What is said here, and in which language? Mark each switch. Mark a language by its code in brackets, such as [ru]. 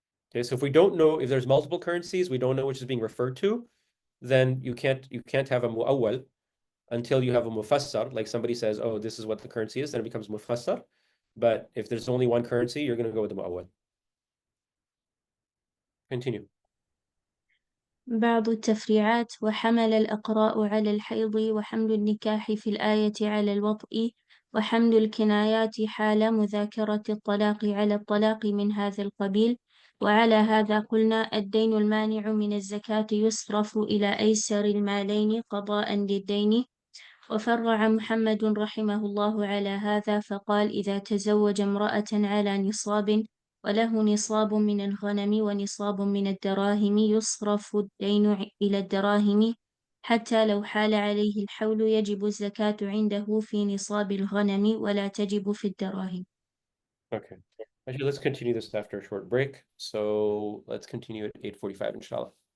[en] Okay, so if we don't know, if there's multiple currencies, we don't know which is being referred to, then you can't have a mu'awwal until you have a mufassar, like somebody says, oh, this is what the currency is, then it becomes mufassar. But if there's only one currency, you're going to go with the mu'awwal. Continue. [ar] بعض التفريعات: وحمل الأقراء على الحيض، وحمل النكاح في الآية على الوطء، وحمل الكنايات حال مذاكرة الطلاق على الطلاق من هذا القبيل. وعلى هذا قلنا الدين المانع من الزكاة يصرف إلى أيسر المالين قضاء للدين. وفرع محمد رحمه الله على هذا فقال: إذا تزوج امرأة على نصاب وله نصاب من الغنم ونصاب من الدراهم يصرف الدين إلى الدراهم، حتى لو حال عليه الحول يجب الزكاة عنده في نصاب الغنم ولا تجب في الدراهم. [en] Okay. Actually, let's continue this after a short break. So let's continue at 8:45, inshallah.